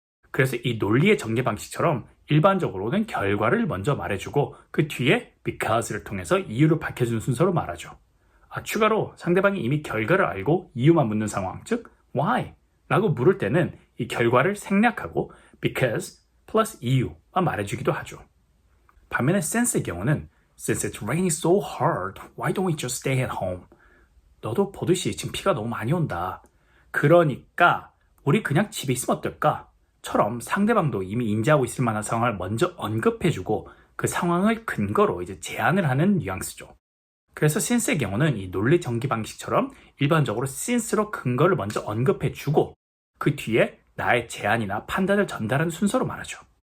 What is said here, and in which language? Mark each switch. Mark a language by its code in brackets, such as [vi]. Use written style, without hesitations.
[ko] 그래서 이 논리의 전개 방식처럼 일반적으로는 결과를 먼저 말해주고 그 뒤에 because를 통해서 이유를 밝혀주는 순서로 말하죠. 추가로 상대방이 이미 결과를 알고 이유만 묻는 상황, 즉 why? 라고 물을 때는 이 결과를 생략하고 because plus 이유만 말해주기도 하죠. 반면에 since의 경우는 [en] Since it's raining so hard, why don't we just stay at home? [ko] 너도 보듯이 지금 비가 너무 많이 온다. 그러니까 우리 그냥 집에 있으면 어떨까? 처럼 상대방도 이미 인지하고 있을 만한 상황을 먼저 언급해주고 그 상황을 근거로 이제 제안을 하는 뉘앙스죠. 그래서 since의 경우는 이 논리 전개 방식처럼 일반적으로 since로 근거를 먼저 언급해주고 그 뒤에 나의 제안이나 판단을 전달하는 순서로 말하죠.